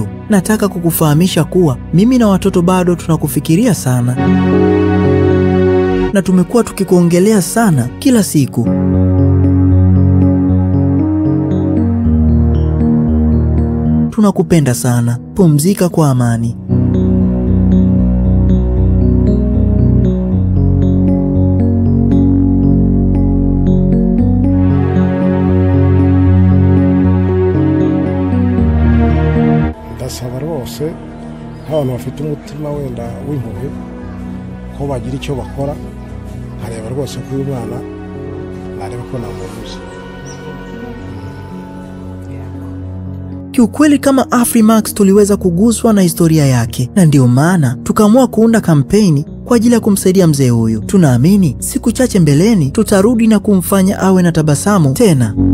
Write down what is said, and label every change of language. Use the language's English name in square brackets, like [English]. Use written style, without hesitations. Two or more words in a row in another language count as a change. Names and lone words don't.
[Swahili] Nataka kukufahamisha kuwa mimi na watoto bado tunakufikiria sana, na tumekuwa tukikuongelea sana kila siku. Tunakupenda sana. Pumzika kwa amani. [Kinyarwanda] Ndasaba rwose abantu bafite umutima wenda w'impuhwe ko bagira icyo bakora, hareba rwose ko uyu mwana nareba ko namuvuze. [Swahili] Kiukweli kama Afrimax tuliweza kuguswa na historia yake, na ndio maana tukaamua kuunda kampeni kwa ajili ya kumsaidia mzee huyu. Tunaamini siku chache mbeleni tutarudi na kumfanya awe na tabasamu tena.